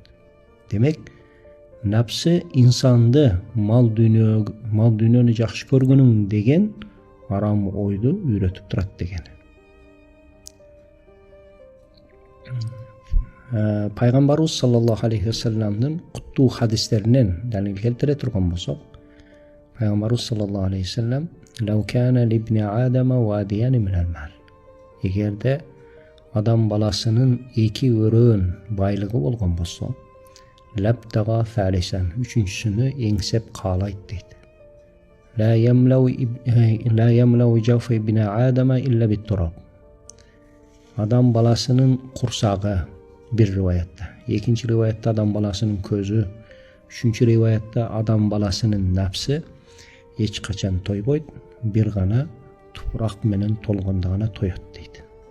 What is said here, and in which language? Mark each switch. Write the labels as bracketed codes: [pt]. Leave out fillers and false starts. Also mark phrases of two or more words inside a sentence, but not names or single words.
[ky] Демек, напсы инсанды мал дүйнөнү жакшы көргөнүң деген арам ойду үйрөтүп турат деген. Пайгамбарыбыз [ar] صلى الله عليه وسلم [ky] куттуу хадистеринен далил келтире турган болсок, Пайгамбарыбыз [ar] صلى الله عليه وسلم "لو كان لابن آدم واديان من المال". [ky] Эгерде адам баласынын эки өрөөн байлыгы болгон болсо, [ar] لابتغى ثالثا, [ky] үчүнчүсүнү эңсеп каалайт дейт. [ar] لا يملأ جوف ابن آدم إلا بالتراب. [ky] Адам баласынын курсагы бир риваятта, экинчи риваятта адам баласынын көзү, үчүнчү риваятта адам баласынын напсы эч качан тойбойт, бир гана тупурак менен толгондо гана тоет дейт.